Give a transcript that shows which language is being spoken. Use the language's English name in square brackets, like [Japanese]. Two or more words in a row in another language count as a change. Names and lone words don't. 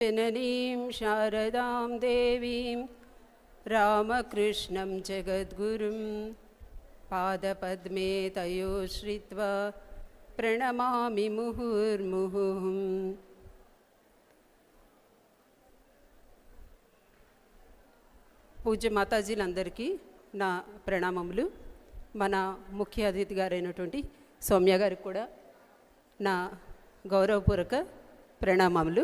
[Sanskrit] जननीं शारदां देवीं रामकृष्णं जगद्गुरुं पादपद्मे तयो श्रित्वा प्रणमामि मुहुर्मुहुः। [Telugu] పూజ్య మాతాజీలందరికీ నా ప్రణామములు. మన ముఖ్య అతిథి గారైనటువంటి సౌమ్య గారికి కూడా నా గౌరవపూర్వక ప్రణామములు.